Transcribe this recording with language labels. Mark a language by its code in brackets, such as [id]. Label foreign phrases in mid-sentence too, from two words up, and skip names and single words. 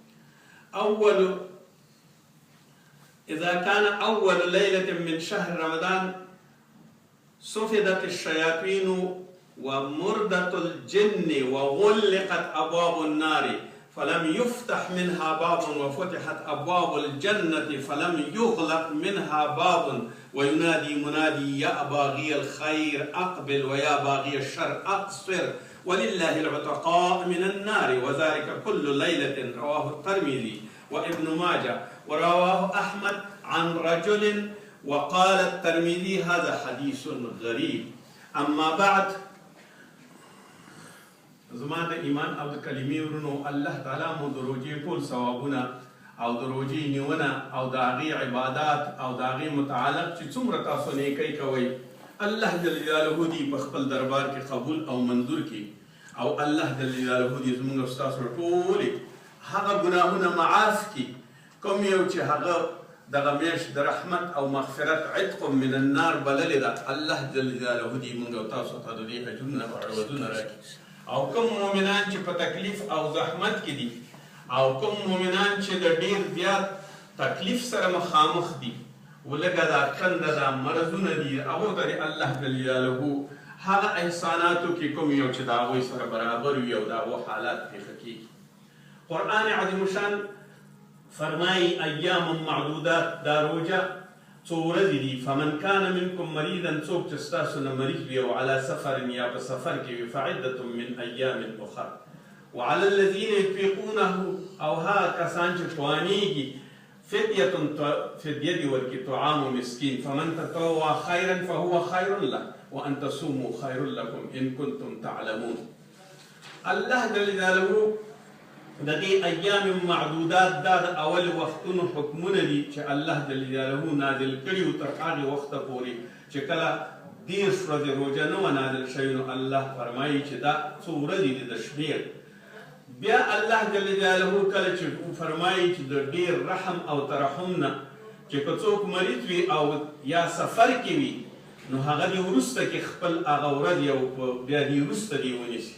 [ar] إذا كان أول ليلة من شهر رمضان صفدت الشياطين ومردت الجن وغلقت أبواب النار فلم يفتح منها باب وفتحت أبواب الجنة فلم يغلق منها باب وينادي منادي: يا باغي الخير أقبل ويا باغي الشر أقصر ولله العتقاء من النار وذلك كل ليلة. رواه الترمذي وابن ماجه ورواه أحمد عن رجل وقال الترمذي: هذا حديث غريب. أما بعد، [ps] زما د ایمان او د کلمې ورونو، الله تعالی مو د روژې ټول ثوابونه او د روژې نیونه او د هغې عبادات او د هغې متعلق چې څومره تاسو نیکۍ کوئ، الله جل جلاله دې په خپل دربار کې قبول او منظور کړي او الله جل جلاله دې زموږ او ستاسو ټولې هغه ګناهونه معاف کړي کوم یو چې هغه دغه میاشت د رحمت او مغفرت [ar] عتق من النار [ps] بللې ده. الله جل جلاله دې موږ او تاسو ته د دې اجرونه او عوضونه راکړي. او کوم مؤمنان چې په تکلیف او زحمت کې دي او کوم مؤمنان چې د ډیر زیات تکلیف سره مخامخ دي ولکه دا کنده دا مرضونه دي، هغو ته الله جل جلاله هغه احساناتو کې کوم یو چې د هغوی سره برابر وي او د هغو حالات پېښه کېږي. قرآن عظیم شان فرمایي: [ar] ایام معدودات، [ps] دا روژه څو ورځې دي. [ar] فمن کان منکم مریضا، [ps] څوک چې ستاسو نه مریض وي او [ar] علی سفر [ps] یا په سفر کې وي [ar] فعدة من ایام اخر وعلى الذین یطیقونه، [ps] او هغه کسان چې توانیږي فدیه دې ورکړي [ar] طعام مسکین. فمن تطوع خیرا فهو خیر له وان تصوموا خیر لکم ان کنتم تعلمون. [ps] الله جل جلاله د دې [ar] ایام معدودات [ps] دا د اول وختونو حکمونه دي چې الله جل جلاله نازل کړي تر هغې وخته پورې چې کله 10 ورځې روژه نه وه نازل شوې، نو الله فرمایي چې دا څو ورځې دي د شمېر. بیا الله جل جلاله کله چې فرمایي چې د ډېر رحم او ترحم نه چې که څوک مریض وي او یا سفر کې وي، نو هغه دې وروسته کې خپل هغه ورځ یو بیا دې وروسته دې ونیسي.